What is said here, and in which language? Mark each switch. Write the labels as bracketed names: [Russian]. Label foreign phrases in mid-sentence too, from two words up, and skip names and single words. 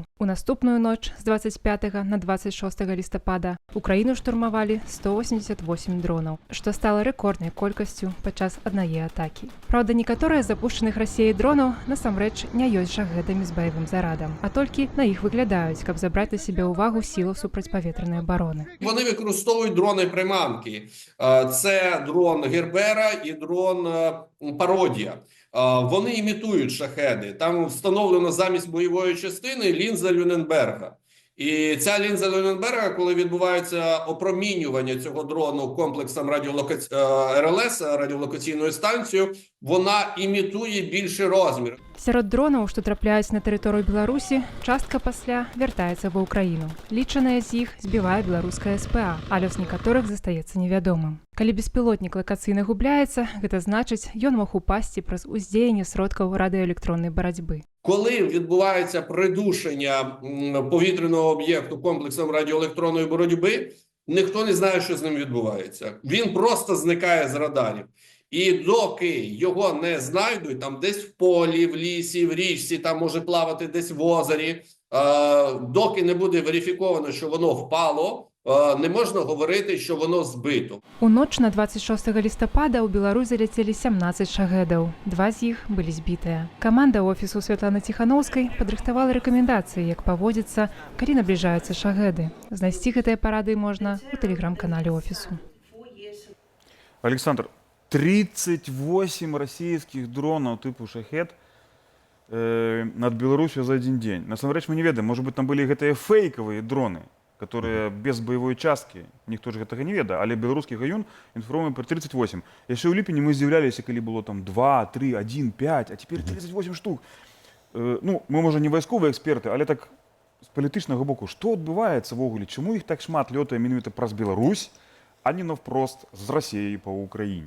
[Belarusian] У наступную ноч з 25 на 26 лістапада Украіну штурмавалі 188 дронаў, што стала рэкорднай колькасцю падчас аднае атакі. Праўда, некаторыя з запушчаных Расіяй дронаў насамрэч не ёсць шахедамі з баявым зарадам, а толькі на іх выглядаюць, каб забраць на сябе ўвагу сілаў супрацьпаветранай абароны. [Ukrainian] Вони використовують дрони-приманки. Це дрон Гербера і дрон Пародія. Вони імітують шахеди. Там встановлено замість бойової частини лінза Люненберга. І ця лінза Люненберга, коли відбувається опромінювання цього дрону комплексом РЛС, радіолокаційною станцією, вона імітує більший розмір. [Belarusian] Сярод дронаў, што трапляюць на тэрыторыю Беларусі, частка пасля вяртаецца ва ўкраіну. Лічаныя з іх збівае беларуская СПА, а лёс некаторых застаецца невядомым. Калі беспілотнік лакацыйна губляецца, гэта значыць, ён мог упасці праз уздзеянне сродкаў радыёэлектроннай барацьбы. [Ukrainian] Коли відбувається придушення повітряного об'єкту комплексом радіоелектронної боротьби, ніхто не знає, що з ним відбувається. Він просто зникає з радарів. І доки його не знайдуть, там десь в полі, в лісі, в річці, там може плавати десь в озері, доки не буде верифіковано, що воно впало, не можна говорити, що воно збито. [Belarusian] У ноч на 26 лістапада ў Беларусь заляцелі 17 шахедаў. 2 з іх былі збітыя. Каманда офісу Святланы Ціханаўскай падрыхтавала рэкамендацыі, як паводзіцца, калі набліжаюцца шахеды. Знайсці гэтыя парады можна у тэлеграм-канале офісу. [Russian] Александр, 38 российских дронов типу «Шахед» над Беларусью за один день. [Belarusian] Насамрэч мы не ведаем, [Russian] может быть, там были гэтыя фейковые дроны, которые без боевой частки, [Belarusian] ніхто ж гэтага не ведае, але беларускі гаён інфармуе про 38. Яшчэ ў ліпені мы здзіўляліся, калі было там 2, 3, 1, 5, [Russian] а теперь 38 штук. [Belarusian] Ну, мы, можа, не вайсковыя эксперты, але так з палітычнага боку, што адбываецца ввогуле, чаму іх так шмат лётае менавіта праз Беларусь, а не навпрост з Расіяй па Украіне?